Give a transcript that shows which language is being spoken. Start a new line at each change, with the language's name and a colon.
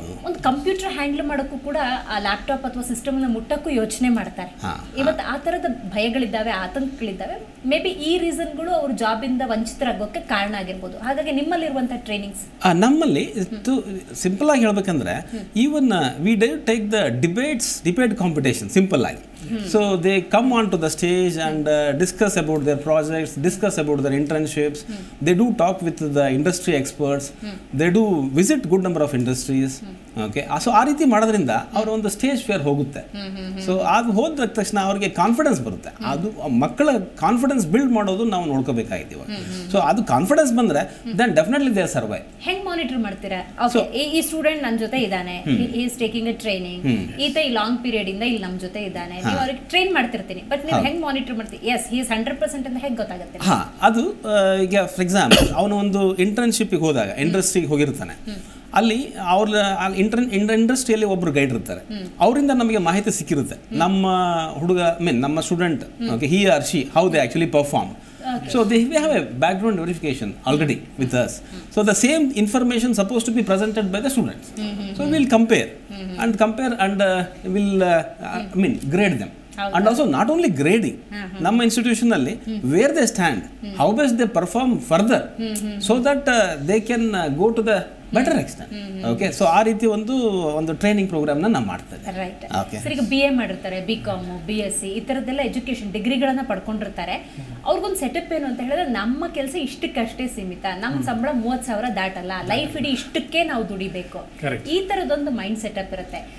Kannada: ಒಂದು computer handle ಮಾಡೋಕ್ಕೂ ಕೂಡ ಆ ಲ್ಯಾಪ್ಟಾಪ್ ಅಥವಾ ಸಿಸ್ಟಮ್ ಅನ್ನ ಮುಟ್ಟಕ್ಕೂ ಯೋಚನೆ ಮಾಡ್ತಾರೆ. ಇವತ್ತು ಆ ತರದ ಭಯಗಳಿದ್ದಾವೆ, ಆತಂಕಗಳಿದ್ದಾವೆ. ಮೇ ಬಿ ಈ ರೀಸನ್ಗಳು ಅವ್ರ ಜಾಬ್ ಇಂದ ವಂಚಿತರಾಗೋಕ್ಕೆ ಕಾರಣ ಆಗಿರ್ಬೋದು. ಹಾಗಾಗಿ ನಿಮ್ಮಲ್ಲಿರುವಂತಹ ಟ್ರೈನಿಂಗ್ಸ್, ನಮ್ಮಲ್ಲಿ ಸಿಂಪಲ್ ಆಗಿ ಹೇಳ್ಬೇಕಂದ್ರೆ, even we take the debate competition simple ಆಗಿ.
English: So they come onto the stage and discuss about their projects, discuss about their internships. They do talk with the industry experts. They do visit good number of industries.
Kannada: Okay, so ಆ ರೀತಿ ಮಾಡೋದ್ರಿಂದ ಅವ್ರ ಒಂದು stage fear ಹೋಗುತ್ತೆ. So ಅದು ಹೋದ ತಕ್ಷಣ ಅವ್ರಿಗೆ ಕಾನ್ಫಿಡೆನ್ಸ್ ಬರುತ್ತೆ. ಅದು ಮಕ್ಕಳ ಕಾನ್ಫಿಡೆನ್ಸ್ ಬಿಲ್ಡ್ ಮಾಡೋದು ನಾವು ನೋಡ್ಕೋಬೇಕಾಗಿದ್ದೀವಿ.
English: so
Kannada: ಅದು ಕಾನ್ಫಿಡೆನ್ಸ್ ಬಂದ್ರೆ
English: Then definitely they survive.
Kannada: ಹೆಂಗ್ ಮಾನಿಟರ್ ಮಾಡ್ತೀರಾ? ಈ ಸ್ಟೂಡೆಂಟ್ ನನ್ನ ಜೊತೆ ಇದ್ದಾನೆ,
English: is taking a training,
Kannada: ಈತ ಈ ಲಾಂಗ್ ಪೀರಿಯಡ್ ಇಂದ ಇಲ್ಲಿ ನಮ್ಮ ಜೊತೆ ಇದ್ದಾನೆ, ನೀವು ಅವ್ರಿಗೆ ಟ್ರೈನ್ ಮಾಡ್ತಿರ್ತೀನಿ, ಬಟ್ ನೀವು ಹೆಂಗ್ ಮಾನಿಟರ್ ಮಾಡ್ತೀವಿ?
English: yes he is 100%
Kannada: ಅಂತ ಹೆಂಗ್ ಗೊತ್ತಾಗುತ್ತೆ? ಅದು ಈಗ ಫಾರ್ ಎಕ್ಸಾಂಪಲ್ ಅವನು ಒಂದು ಇಂಟರ್ನ್ಶಿಪ್ಗೆ ಹೋದಾಗ ಇಂಡಸ್ಟ್ರಿಗೆ ಹೋಗಿರ್ತಾನೆ, ಅಲ್ಲಿ ಅವ್ರ ಇಂಡಸ್ಟ್ರಿಯಲ್ಲಿ ಒಬ್ರು ಗೈಡ್ ಇರ್ತಾರೆ, ಅವರಿಂದ ನಮಗೆ ಮಾಹಿತಿ ಸಿಕ್ಕಿರುತ್ತೆ. ನಮ್ಮ ಹುಡುಗ ನಮ್ಮ student,
English: Okay, he or she, how they actually perform. So they have a background verification already with us. So the same information supposed to be presented by the students. So we'll compare and we'll grade them. And also not only grading,
Kannada: ನಮ್ಮ institution ಅಲ್ಲಿ
English: where they stand, how best they perform further, so that they can go to the better extent.
Kannada: Okay, so ಆ ರೀತಿ ಒಂದು training ಪ್ರೋಗ್ರಾಮ್ನ ನಾವು ಮಾಡ್ತೇವೆ. Right. Sir, ಈಗ BA ಮಾಡಿರ್ತಾರೆ, BCom, BSc ಈ ಥರದ್ದೆಲ್ಲ ಎಜುಕೇಷನ್ ಡಿಗ್ರಿಗಳನ್ನ ಪಡ್ಕೊಂಡಿರ್ತಾರೆ. ಅವ್ರಿಗೊಂದು ಸೆಟಪ್ ಏನು ಅಂತ ಹೇಳಿದ್ರೆ, ನಮ್ಮ ಕೆಲಸ ಇಷ್ಟಕ್ಕಷ್ಟೇ ಸೀಮಿತ, ನಮ್ಮ ಸಂಬಳ 30,000 ದಾಟಲ್ಲ, ಲೈಫ್ ಇಡೀ ಇಷ್ಟಕ್ಕೆ ನಾವು ದುಡಿಬೇಕು, ಈ ಥರದೊಂದು ಮೈಂಡ್ ಸೆಟಪ್ ಇರುತ್ತೆ.